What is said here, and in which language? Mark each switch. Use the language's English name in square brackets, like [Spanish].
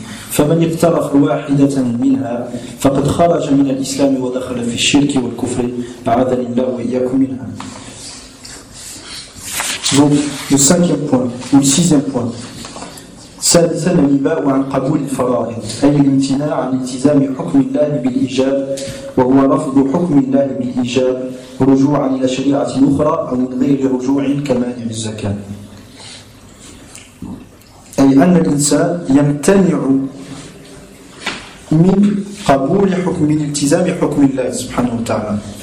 [Arabic] فمن اقترف واحدة منها فقد خرج من الإسلام ودخل في الشرك والكفر أعاذني الله وإياكم منها. [French] Donc le cinquième point ou le sixième point. [Arabic] ثالثا النباء عن قبول الفرائض أي الامتناع عن التزام حكم الله بالإجاب وهو رفض حكم الله بالإجاب رجوعا إلى شريعة أخرى أو من غير رجوع كمانع الزكاة. أي أن الإنسان يمتنع من قبول حكم من التزام حكم الله سبحانه وتعالى.